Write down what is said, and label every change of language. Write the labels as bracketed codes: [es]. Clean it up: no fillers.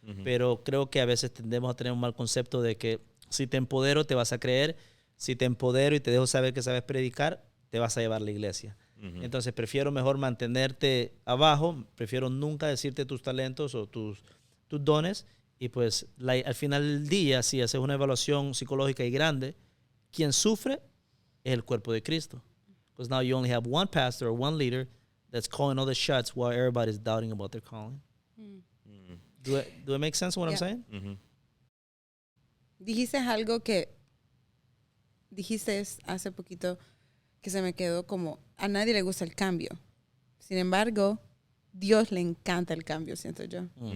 [es] Pero creo que a veces tendemos a tener un mal concepto de que si te empodero te vas a creer, si te empodero y te dejo saber que sabes predicar, te vas a llevar a la iglesia. Entonces prefiero mejor mantenerte abajo, prefiero nunca decirte tus talentos o tus dones y pues al final del día, si haces una evaluación psicológica y grande, quien sufre es el cuerpo de Cristo. [en] Because now you only have one pastor or one leader that's calling all the shots while everybody's doubting about their calling. Do it make sense what I'm saying? [es] Dijiste algo que dijiste hace poquito que se me quedó como, a nadie le gusta el cambio. Sin embargo, Dios le encanta el cambio, siento yo.